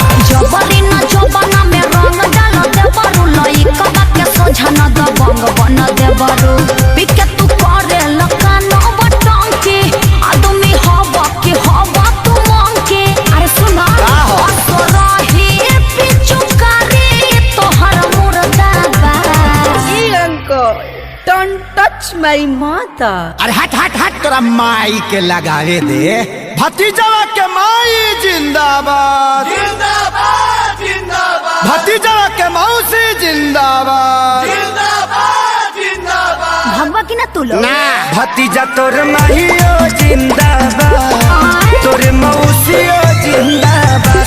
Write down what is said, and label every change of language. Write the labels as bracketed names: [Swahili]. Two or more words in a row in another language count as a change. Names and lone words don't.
[Bhojpuri] जबरी न जबना में रंग डाल देबरू लइकवा के सोझा न दबंग बन देबरू। पिके तू करे लकान बटंकी आदमी हवा के हवा तू मंकी। अरे सुना असरही पिचुकारी तोहर मुर्दाबा। [English] Don't touch my mother. [Bhojpuri] अरे हट हट हट तोरा माई के लगावे दे। भतीजवा के माई जिंदाबाद जिंदाबाद जिंदाबाद। भतीजवा के मौसी जिंदाबाद जिंदाबाद जिंदाबाद। भगवा की ना तू लोग ना भतीजा तोर माहियो जिंदाबाद तोर मौसियो जिंदाबाद।